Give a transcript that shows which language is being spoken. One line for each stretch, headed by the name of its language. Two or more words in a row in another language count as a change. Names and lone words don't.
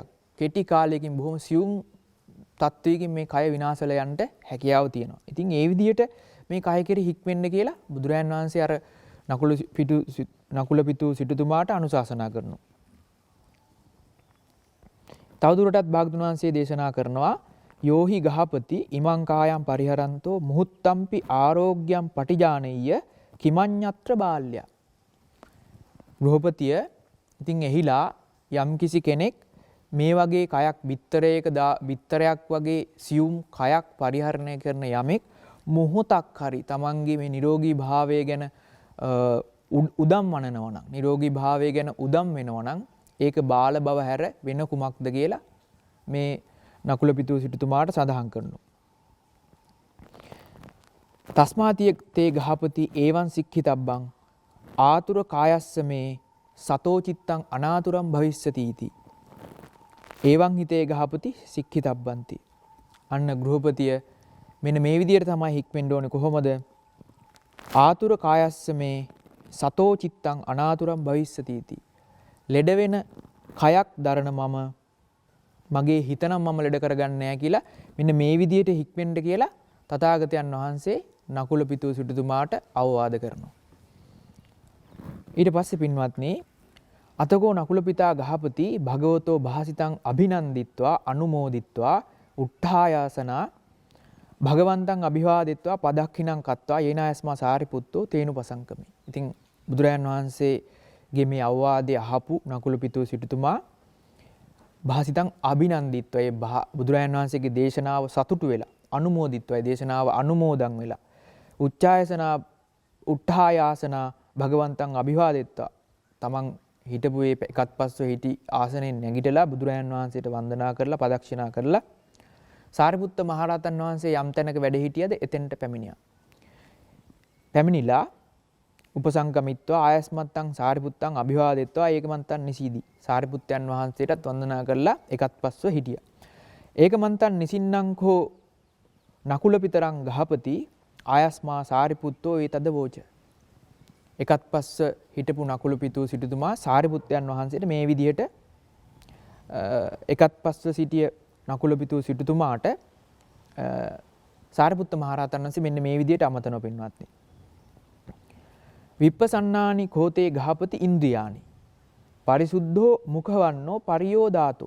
Sinhala: කෙටි කාලයකින් බොහොම සියුම් තත්වයකින් මේ කය විනාශ වෙලා යන්න හැකියාව තියෙනවා. ඉතින් ඒ විදිහට මේ කය කෙරෙහි හික්මෙන්න කියලා බුදුරජාන් වහන්සේ අර නකුල පිතු සිටුතුමාට අනුශාසනා කරනවා. තවදුරටත් භාගතුන් වහන්සේ දේශනා කරනවා
Pali: යෝහි ගහපති ඉමං කායම් පරිහරන්තෝ මුහුත්තම්පි ආරෝග්‍යම් පටිජානෙය්‍ය කිමඤ්ඤත්‍ර බාල්‍ය.
Sinhala: ගෘහපතිය ඉතින් එහිලා යම්කිසි කෙනෙක් මේ වගේ කයක් බිත්තරයක් වගේ සියුම් කයක් පරිහරණය කරන යමෙක් මොහොතක් හරි තමන්ගේ මේ නිරෝගී භාවය ගැන උදම් වනනවා නම් නිරෝගී භාවය ගැන උදම් වෙනවා නම් ඒක බාල බව හැර වෙන කුමක්ද කියලා මේ නකුල පිතු සිටුතුමාට සඳහන් කරනවා.
Pali: තස්මාතිය තේ ගහපති ඒවං සික්ඛිතබ්බං ආතුර කායස්ස මේ සතෝ චිත්තං අනාතුරං භවිස්සති इति. ඒවං හිතේ ගහපති සික්ඛිතබ්බන්ති.
Sinhala: අන්න ගෘහපතිය මෙන්න මේ විදිහට තමයි හික්මෙන්න ඕනේ.
Pali: කොහොමද? ආතුර කායස්ස මේ සතෝ චිත්තං අනාතුරං භවිස්සති इति.
Sinhala: ලෙඩ වෙන කයක් දරන මම මගේ හිත නම් මම ලෙඩ කරගන්නේ නැහැ කියලා මෙන්න මේ විදිහට හික්මෙන්න කියලා තථාගතයන් වහන්සේ නකුල පිතූ සිටුතුමාට අවවාද කරනවා. ඊට පස්සේ පින්වත්නි
Pali: අතකෝ නකුල පිතා ගහපති භගවතෝ භාසිතං අභිනන්දිත්වා අනුමෝදිත්වා උට්ඨායාසනා භගවන්තං අභිවාදිත්වා පදක්ඛිනං කତ୍වා යේනායස්මා සාරිපුත්තෝ තේනුපසංකමි.
Sinhala: ඉතින් බුදුරයන් වහන්සේගේ මේ අවවාදය අහපු නකුල පිතූ සිටුතුමා
Pali: භාසිතං අභිනන්දිත්වා
Sinhala: ඒ බුදුරයන් වහන්සේගේ දේශනාව සතුටු වෙලා අනුමෝදිත්වා දේශනාව අනුමෝදන් වෙලා
Pali: උට්ඨායාසනා භගවන්තං අභිවාදිත්වා
Sinhala: තමන් හිටපු ඒ එකත් පස්ව හිටි ආසනෙන් නැගිටලා බුදුරයන් වහන්සේට වන්දනා කරලා පදක්ෂිනා කරලා සාරිපුත්ත මහරහතන් වහන්සේ යම් තැනක වැඩ හිටියද එතෙන්ට පැමිණියා.
Pali: පැමිණිලා උපසංගමිත්වා ආයස්මත්තං සාරිපුත්තං අභිවාදිත්වා ඒකමන්තං නිසීදි.
Sinhala: සාරිපුත්තයන් වහන්සේටත් වන්දනා කරලා එකත් පස්ව හිටියා.
Pali: ඒකමන්තං නිසින්නං කෝ නකුල පිතරං ගහපති ආයස්මා සාරිපුත්තෝ ඒ තදවෝච.
Sinhala: එකත් පස්ස හිටපු නකුල පිතූ සිටුතුමා සාරිපුත්තයන් වහන්සේට මේ විදිහට එකත් පස්ව සිටිය නකුල පිතූ සිටුතුමාට සාරිපුත්ත මහරහතන් වහන්සේ මෙන්න මේ විදිහට අමතනවා පින්වත්නි.
Pali: විප්පසන්නානි කෝතේ ගහපති ඉන්ද්‍රියානි පරිසුද්ධෝ මුඛවන්නෝ පරියෝදාතෝ.